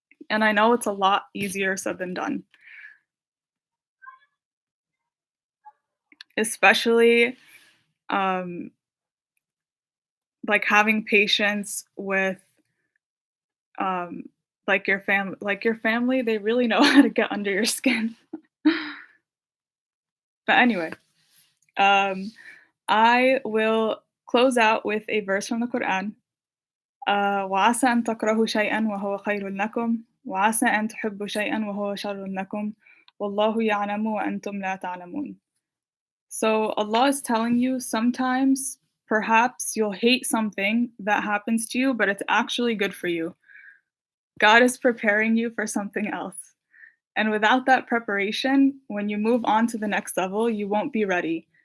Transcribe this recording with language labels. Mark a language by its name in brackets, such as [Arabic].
[English] And I know it's a lot easier said than done, especially um, like having patience with um, like your family. They really know how to get under your skin. But anyway, um, I will close out with a verse from the Quran. [Arabic] وعسى أن تكرهوا شيئا وهو خير لكم وعسى أن تحبوا شيئا وهو شر لكم والله يعلم وأنتم لا تعلمون. [English] So Allah is telling you sometimes perhaps you'll hate something that happens to you, but it's actually good for you. God is preparing you for something else. And without that preparation, when you move on to the next level, you won't be ready.